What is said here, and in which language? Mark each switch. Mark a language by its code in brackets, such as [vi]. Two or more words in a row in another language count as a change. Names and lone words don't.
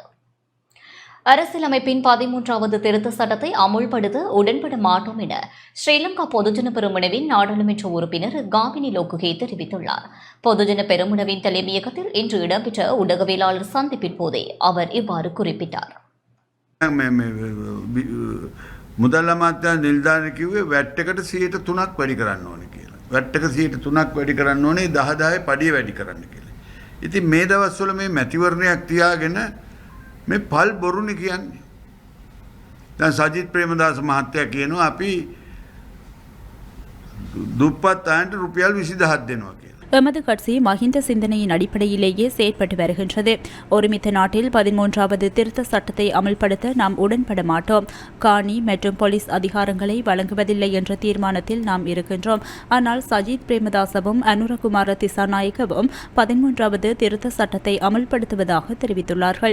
[ta] அரசியலமைப்பின் 13வது திருத்த சட்டத்தை அமுல்படுத்த உடன்பட மாட்டோம் என ஸ்ரீலங்கா பொதுஜன பெரமுனவின் நாடாளுமன்ற உறுப்பினர் காமினி லோக்குகே தெரிவித்துள்ளார். பொதுஜன பெரமுனவின் தலைமையகத்தில் இன்று இடம்பெற்ற ஊடகவியலாளர் சந்திப்பின் போதே அவர் இவ்வாறு குறிப்பிட்டார். [si] මුදල් අමාත්‍යාංශ නිලධාරී කිව්වේ වැට් එකට 3%ක් වැඩි කරන්න ඕනේ කියලා. වැට් එක 3%ක් වැඩි කරන්න ඕනේ 10 පඩිය වැඩි කරන්න කියලා. ඉතින් මේ දවස්වල මේ මැතිවරණයක් තියාගෙන මේ පල් බොරුනේ කියන්නේ. දැන් සජිත් ප්‍රේමදාස මහත්තයා කියනවා අපි දුප්පත් අයන්ට රුපියල් 20000ක් දෙනවා කියලා. [ta] எமது கட்சி மஹிந்த சிந்தனையின் அடிப்படையிலேயே செயற்பட்டு வருகின்றது. ஒருமித்த நாட்டில் 13வது திருத்த சட்டத்தை அமல்படுத்த நாம் உடன்பட மாட்டோம். காணி மற்றும் போலீஸ் அதிகாரங்களை வழங்குவதில்லை என்ற தீர்மானத்தில் நாம் இருக்கின்றோம். ஆனால் சஜித் பிரேமதாசவும் அனுரகுமார திசாநாயக்கவும் 13வது திருத்த சட்டத்தை அமல்படுத்துவதாக தெரிவித்துள்ளார்கள்.